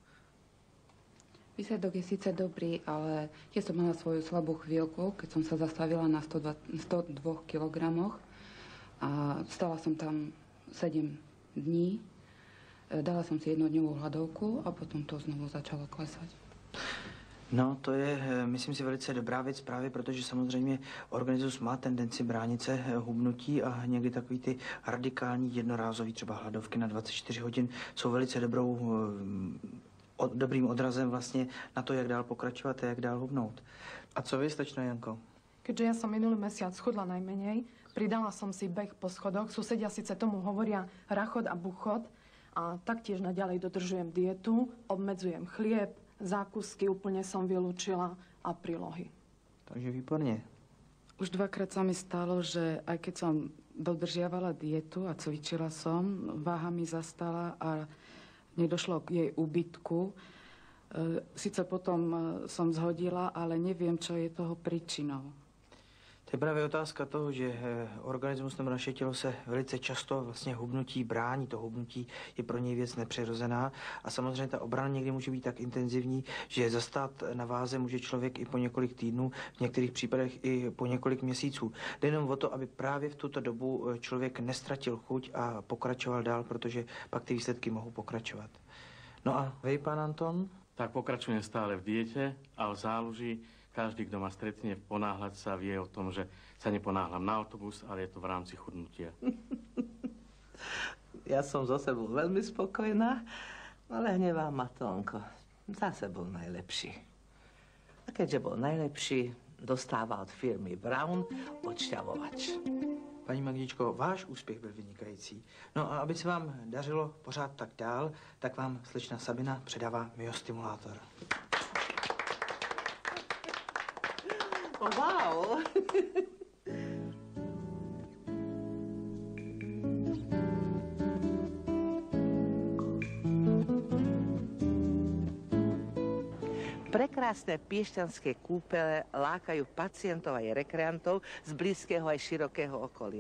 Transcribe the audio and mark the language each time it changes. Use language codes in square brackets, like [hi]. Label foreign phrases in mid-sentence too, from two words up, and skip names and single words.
[sk] Výsledok je síce dobrý, ale tiež som mala svoju slabú chvíľku, keď som sa zastavila na 102 kg a stala som tam 7 dní. Dala som si jednodňovú hladovku a potom to znovu začalo klesať. [cs] No, to je, myslím si, velice dobrá věc právě, protože samozřejmě organismus má tendenci bránit se hubnutí a někdy takový ty radikální jednorázový třeba hladovky na 24 hodin jsou velice dobrým odrazem vlastně na to, jak dál pokračovat a jak dál hubnout. A co vy, slečna Janko? [sk] Keďže ja som minulý mesiac schudla najmenej, pridala som si beh po schodoch. Susedia síce tomu hovoria rachot a buchot a taktiež naďalej dodržujem dietu, obmedzujem chlieb, zákusky úplne som vylúčila a prílohy. Takže výborne. Už dvakrát sa mi stalo, že aj keď som dodržiavala dietu a cvičila som, váha mi zastala a nedošlo k jej úbytku. Sice potom som zhodila, ale neviem, čo je toho príčinou. [cs] To je právě otázka toho, že organismus nebo naše tělo se velice často vlastně hubnutí brání. To hubnutí je pro něj věc nepřirozená a samozřejmě ta obrana někdy může být tak intenzivní, že zastát na váze může člověk i po několik týdnů, v některých případech i po několik měsíců. Jde jenom o to, aby právě v tuto dobu člověk nestratil chuť a pokračoval dál, protože pak ty výsledky mohou pokračovat. [sk] No a vy, pán Anton? Tak pokračujem stále v diete a v záluži. Každý, kto ma stretne, ponáhľať sa, vie o tom, že sa neponáhľam na autobus, ale je to v rámci chudnutia. Ja som zo sebou veľmi spokojná, ale hnevá ma Tónko. Zase bol najlepší. A keďže bol najlepší, dostáva od firmy Brown odšťavovač. [cs] Paní Magdičko, váš úspěch byl vynikající. No a aby se vám dařilo pořád tak dál, tak vám slečna Sabina předává myostimulátor. Wow! [sk] Prekrásne piešťanské kúpele lákajú pacientov aj rekreantov z blízkeho aj širokého okolia.